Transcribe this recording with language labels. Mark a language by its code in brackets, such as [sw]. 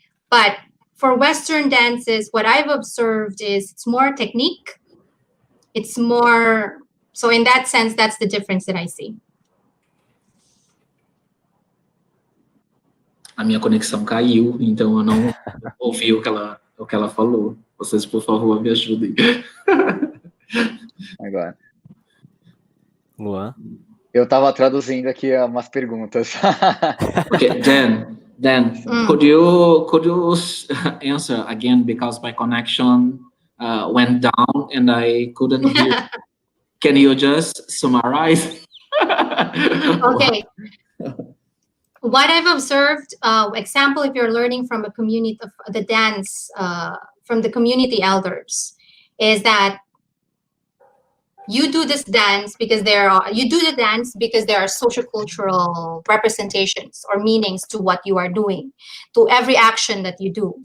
[en] But for Western dances, what I've observed is it's more technique. It's more, so in that sense, that's the difference that I see. [pt] A minha conexão caiu, então eu não ouvi o que ela falou. Vocês, por favor, me ajudem. Agora. Luan? Eu estava traduzindo aqui umas perguntas. [en] Okay, Dan, could you answer again, because my connection went down and I couldn't hear. Can you just summarize? Okay. What I've observed, example, if you're learning from a community of the dance from the community elders, is that you do this dance because there are social-cultural representations or meanings to what you are doing, to every action that you do.